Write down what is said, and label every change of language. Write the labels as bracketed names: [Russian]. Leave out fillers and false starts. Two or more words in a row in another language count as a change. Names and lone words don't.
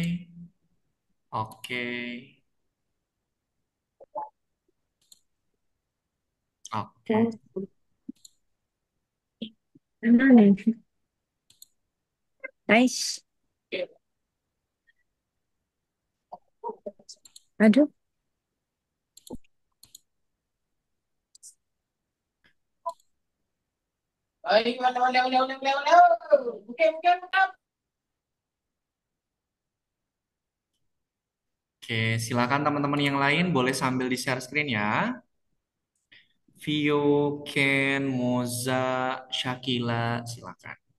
[Indonesian] Oke. Oke. Nice. Aduh. Ay, wala, wala, wala, wala, wala, wala. Buka, buka, buka. Oke, silakan teman-teman yang lain boleh sambil di-share screen ya. Vio, Ken, Moza, Shakila, silakan.